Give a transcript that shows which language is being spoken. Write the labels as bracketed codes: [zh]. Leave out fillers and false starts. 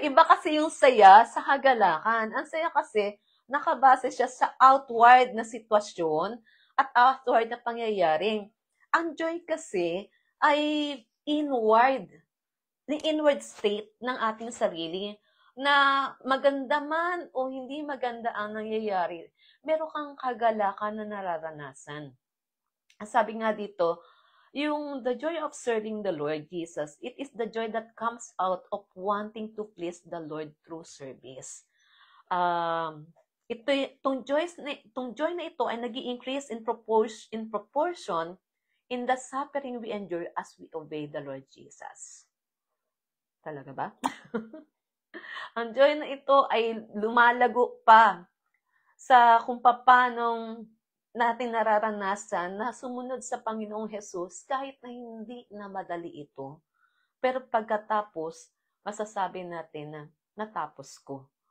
[tl] Iba kasi yung saya sa kagalakan. Ang saya kasi, nakabase siya sa outward na sitwasyon at outward na pangyayari. Ang joy kasi ay inward state ng ating sarili na maganda man o hindi maganda ang nangyayari, meron kang kagalakan na nararanasan. Sabi nga dito, yung [en] the joy of serving the Lord Jesus, it is the joy that comes out of wanting to please the Lord through service. [tl] Itong joy na ito ay [en] nag-i-increase in proportion in the suffering we endure as we obey the Lord Jesus. [tl] Talaga ba? Ang joy na ito ay lumalago pa sa kung paanong natin nararanasan na sumunod sa Panginoong Hesus kahit na hindi na madali ito. Pero pagkatapos, masasabi natin na natapos ko.